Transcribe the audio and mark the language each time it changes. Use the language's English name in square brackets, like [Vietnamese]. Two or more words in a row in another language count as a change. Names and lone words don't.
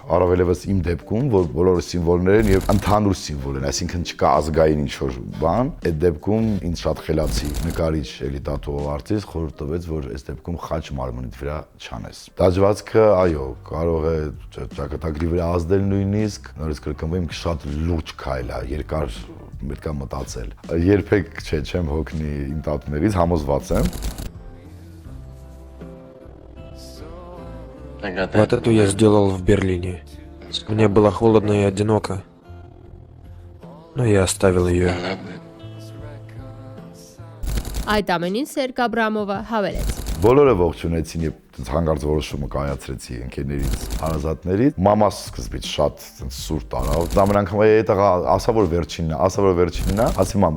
[Armenian] Առավելևս իմ դեպքում, որ բոլորը սիմվոլներ են եւ ընդհանուր սիմվոլ են, այսինքն չկա ազգային ինչ-որ բան, այդ դեպքում ինձ շատ խելացի նկարիչ էլի տատուով արտիստ խորհուրդ տվեց, որ այս դեպքում խաչ մարմնիդ վրա չանես։ Դաջվածքը, այո, կարող է ճակատագրի վրա ազդել նույնիսկ, նորից կրկնվեմ, շատ լուրջ քայլ է, երկար պետք է մտածել։ Երբեք չեմ հոգնի իմ տատուներից, համոզված եմ։ [Russian] Вот эту я сделал в Берлине. Мне было холодно и одиноко. Но я оставил ее. [Armenian] Այդ ամենին Սերգ Աբրամովը հավելեց. Բոլորը ողջունեցին եւ հանգարց որոշումը կայացրեցի ընկերներից, հարազատներից։ Մամաս սկզբից շատ սուր տարավ։ Դամեն անգամ այդտեղ ասա որ վերջինն է, ասի մամ,